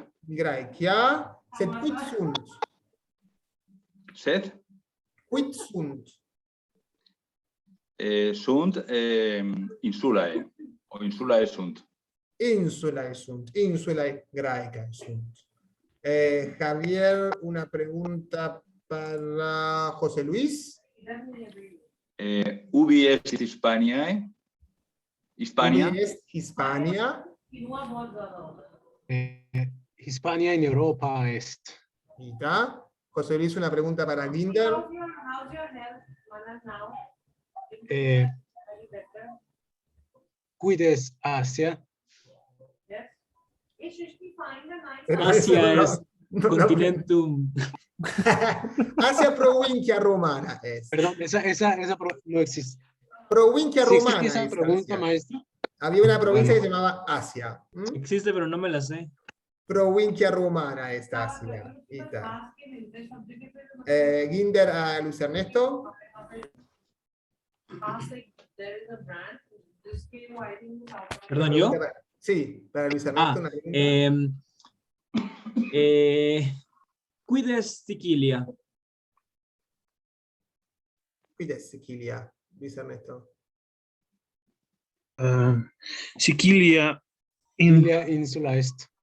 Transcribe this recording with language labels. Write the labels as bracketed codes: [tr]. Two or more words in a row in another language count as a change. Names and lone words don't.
[la] Graecia. Sed quid sunt? Sed Quid sunt? sunt insulae. O insulae sunt. Insulae sunt. Insulae Graecae sunt. [es] Javier, una pregunta para José Luis. [la] Ubi est Hispaniae? Hispania. Ubi est Hispania. Hispania en Europa est. Mita. [es] José Luis, una pregunta para Ginder. [la] Quid est Asia? Asia es continentum. Asia provincia romana es. [es] Perdón, esa no existe. [la] Provincia [es] ¿Sí [la] romana. [es] existe esa es pregunta, [la] Asia. [es] maestro? Había una provincia Bueno. que se llamaba Asia. Existe, pero no me la sé. [la] Provincia romana es Asia. Ita. Ginder a Luis Ernesto. [es] Perdón, ¿yo? Sí, para Luis Ernesto. Una pregunta. [la] Quid est Sicilia? Quid est Sicilia, Luis Ernesto. Sicilia Sicilia insula est.